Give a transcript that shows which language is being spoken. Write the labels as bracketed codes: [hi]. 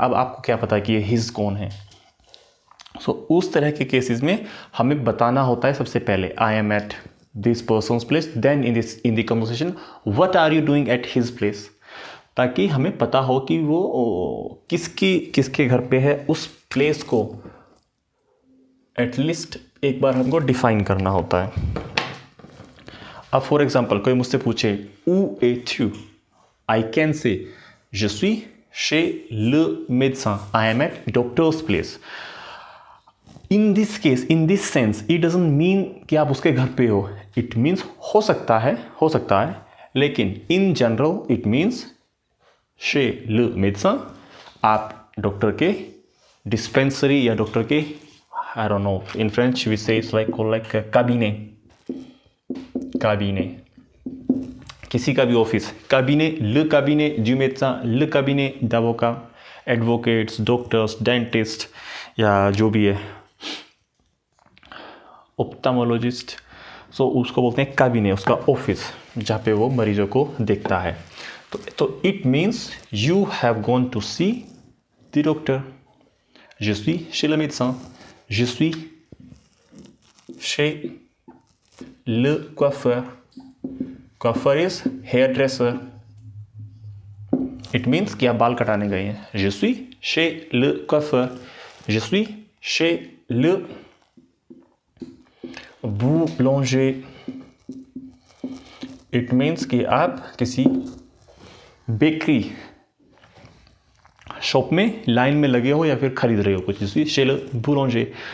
[hi] अब आपको क्या पता कि ये हिज कौन है? सो उस तरह के केसेस में हमें बताना होता है सबसे पहले [en] I am at this person's place, then in the conversation what are you doing at his place, [hi] ताकि हमें पता हो कि वो किसके घर पे है। उस प्लेस को एटलीस्ट एक बार हमको डिफाइन करना होता है। अब फॉर एग्जाम्पल कोई मुझसे पूछे [fr] où es-tu, [en] I can say [fr] je suis chez le médecin, [en] I am at doctor's place. In this case, in this sense, it doesn't mean [hi] कि आप उसके घर पे हो। [en] It means [hi] हो सकता है, लेकिन [en] in general it means [fr] chez le médecin, [hi] आप डॉक्टर के डिस्पेंसरी या डॉक्टर के [en] I don't know, in French we say it's like cabinet, [hi] किसी का भी office, cabinet, [fr] le cabinet du médecin, le cabinet d'avocat, [hi] advocates, doctors, dentist या जो भी है, ophthalmologist, सो उसको बोलते हैं cabinet, उसका ऑफिस जहाँ पे वो मरीजों को देखता है। [en] तो it means you have gone to see the doctor. [fr] Je suis chez le médecin. Je suis chez le coiffeur. [en] Coiffeur is hairdresser. It means [hi] कि आप बाल कटाने गए हैं। [fr] Je suis chez le coiffeur. Je suis chez le boulanger. [en] It means [hi] कि आप किसी bakery shop में लाइन में लगे हो या फिर खरीद रहे हो कुछ, जैसे [fr] chez le boulanger।